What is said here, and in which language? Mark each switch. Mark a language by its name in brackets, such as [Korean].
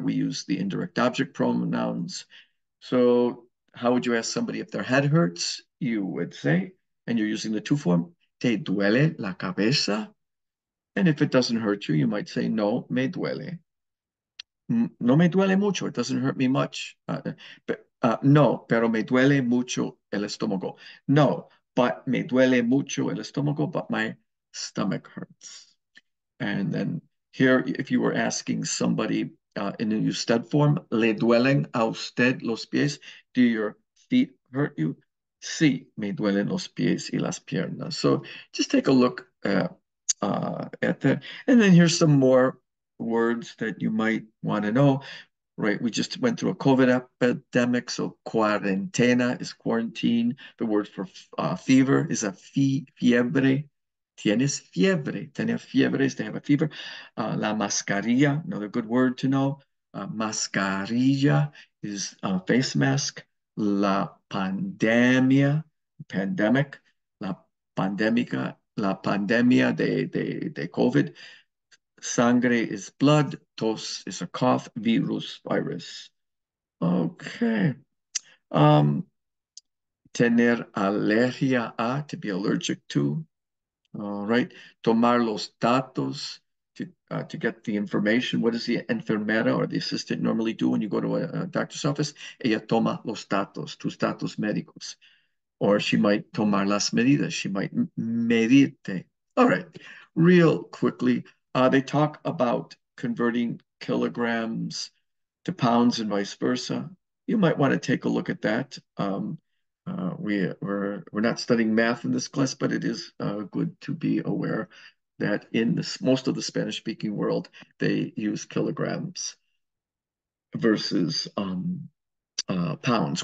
[English] We use the indirect object pronouns. So how would you ask somebody if their head hurts? You would say, and you're using the to form, ¿te duele la cabeza? And if it doesn't hurt you, you might say, no, me duele. No me duele mucho. It doesn't hurt me much. [Spanish] No, pero me duele mucho el estómago. [English] No, but me duele mucho el estómago, but my stomach hurts. And then here, if you were asking somebody in a usted form, ¿le duelen a usted los pies? Do your feet hurt you? [Spanish] Sí, me duelen los pies y las piernas. [English] So just take a look at that. And then here's some more words that you might want to know, right? We just went through a COVID epidemic, so cuarentena is quarantine. The word for fever is a fiebre. Tienes fiebre. Tener fiebre is to have a fever. La mascarilla, another good word to know. Mascarilla is a face mask. La pandemia, pandemic. [Spanish] La la pandemia de COVID. [English] Sangre is blood. Tos is a cough. Virus. Okay. Um, tener alergia a, to be allergic to. All right. Tomar los datos, to get the information. What does the enfermera or the assistant normally do when you go to a doctor's office? [Spanish] Ella toma los datos, tus datos médicos. [English] Or she might tomar las medidas. She might medirte. All right. Real quickly, they talk about converting kilograms to pounds and vice versa. You might want to take a look at that. We're not studying math in this class, but it is good to be aware that in most of the Spanish-speaking world, they use kilograms versus pounds.